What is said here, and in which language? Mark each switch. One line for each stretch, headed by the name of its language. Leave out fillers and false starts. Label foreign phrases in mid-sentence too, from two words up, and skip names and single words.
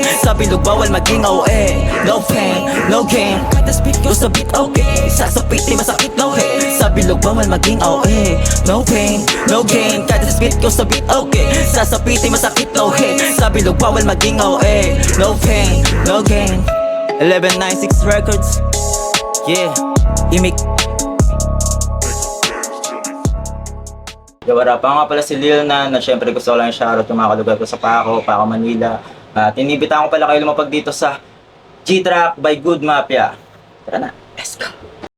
Filipino: Sa bilog bawal maging OA.
English: No pain, no gain.
Filipino: Kada speed ko sa beat, okay. Sasapitin masakit,
English: no hate.
Filipino: Sa bilog bawal maging OA.
English: No pain, no gain.
Filipino: Kada speed ko sa beat, okay. Sasapitin masakit,
English: no hate.
Filipino: Sa bilog bawal maging OA.
English: No pain, no gain. 1196 Records. Yeah,
Filipino: Imik. Wala pa nga pala si Lil Nan na syempre gusto ko lang shoutout yung mga kalugar ko sa Pako Manila. At inibitahan ko pala kayo lumapag dito sa G-Track by Good Mafia. Tara na,
English: let's go!